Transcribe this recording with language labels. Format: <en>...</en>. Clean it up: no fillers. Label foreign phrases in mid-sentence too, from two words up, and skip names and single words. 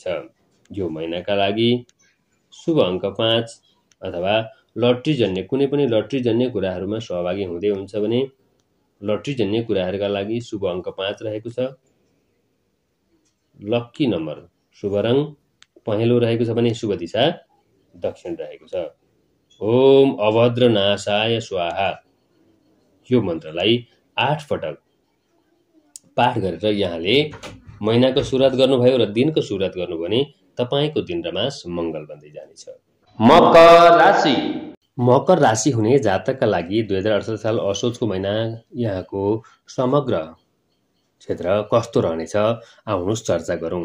<ne>यो महिनाका लागि शुभ अङ्क 5 अथवा लट्रीजन्य कुनै पनि लट्रीजन्य कुराहरूमा सहभागी हुँदै हुन्छ भने लट्रीजन्य कुराहरूका लागि शुभ अङ्क 5 रहेको छ।</ne> <en>lucky number</en> <ne>शुभ रङ पहेँलो रहेको छ भने शुभ दिशा दक्षिण रहेको छ।</ne> <sa>ओम अभद्र नाशाय स्वाहा</sa> <ne>यो मन्त्रलाई 8 पटक पाठ गरेर यहाँले महिनाको सुरुवात गर्नुभयो र दिनको सुरुवात गर्नुभयो भने तपाईँको दिन र मास मङ्गल बन्दै जानेछ। मकर राशि हुने जातकका लागि 2068 साल असोजको महिना यहाँको समग्र क्षेत्र कस्तो रहनेछ आउनुहोस् चर्चा गरौँ।</ne>